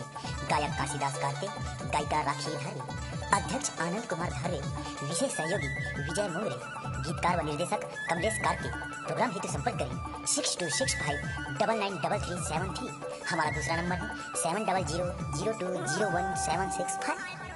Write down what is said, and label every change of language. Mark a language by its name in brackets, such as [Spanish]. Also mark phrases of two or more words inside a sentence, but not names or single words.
[Hindi] गायक काशीदास कार्के, गायिका राखी धर्वे, अध्यक्ष आनंद कुमार धर्वे, विशेष सहयोगी विजय मोंगरे, गीतकार व निर्देशक कमलेश कार्के। प्रोग्राम हेतु संपर्क करें 6265993373। हमारा दूसरा नंबर है 7000020176।